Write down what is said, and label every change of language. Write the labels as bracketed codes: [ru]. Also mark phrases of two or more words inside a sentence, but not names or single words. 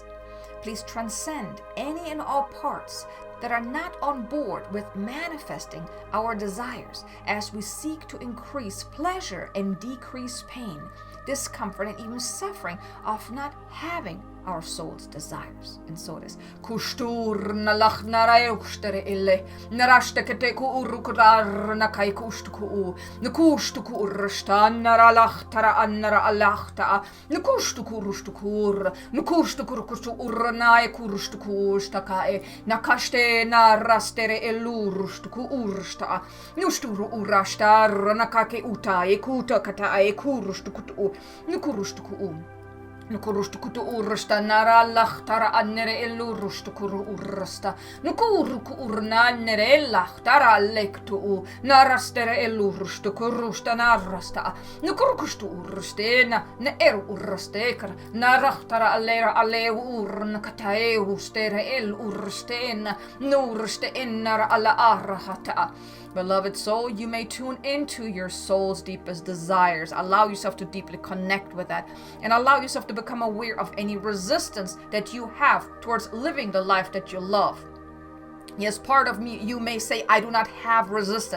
[en] Please transcend any and all parts that are not on board with manifesting our desires as we seek to increase pleasure and decrease pain, discomfort, and even suffering of not having our soul's desires. And so it is. Kustur na lach na raukstere ille, na rashtekete ku urukudar na kai kustuku, na kustuku urshtan na ralach tara annara alachta, na kustuku rustukur, na kustuku kustu urnae kurustuku stakae, na kaste na rastere elurustuku ursta, nusturu urashtar na kake utae kuta katae kurustuku, na kurustuku. Nukurustukutu ursta nara lachtara annere elurustukuru ursta. Nukuruku urna nere lachtara lektu. Narastere elurustukurusta narasta. Nukurukustu urstena ne eru urrastekar. Narachtara allera alleu urna kataeu stere el urstena. Nurste ennara alla arrahata. Beloved soul, you may tune into your soul's deepest desires. Allow yourself to deeply connect with that and allow yourself to become aware of any resistance that you have towards living the life that you love. Yes, part of me, you may say, I do not have resistance.